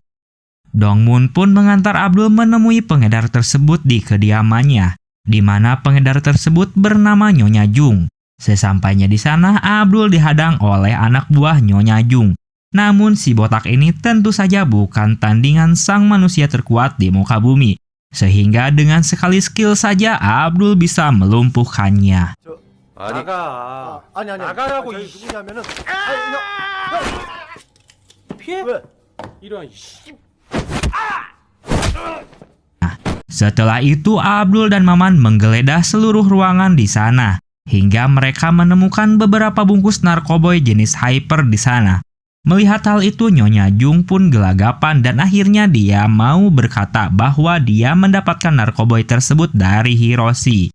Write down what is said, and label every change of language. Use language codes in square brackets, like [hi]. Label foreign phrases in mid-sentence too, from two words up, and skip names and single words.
[id] Dongmun pun mengantar Abdul menemui pengedar tersebut di kediamannya, di mana pengedar tersebut bernama Nyonya Jung. Sesampainya di sana, Abdul dihadang oleh anak buah Nyonya Jung. Namun si botak ini tentu saja bukan tandingan sang manusia terkuat di muka bumi. Sehingga dengan sekali skill saja Abdul bisa melumpuhkannya. [ko] 아니 나가라고 이 누구냐면은 피해? 이런 씨. [id] Setelah itu Abdul dan Maman menggeledah seluruh ruangan di sana hingga mereka menemukan beberapa bungkus narkoboy jenis hyper di sana. Melihat hal itu, Nyonya Jung pun gelagapan dan akhirnya dia mau berkata bahwa dia mendapatkan narkoboy tersebut dari Hiroshi.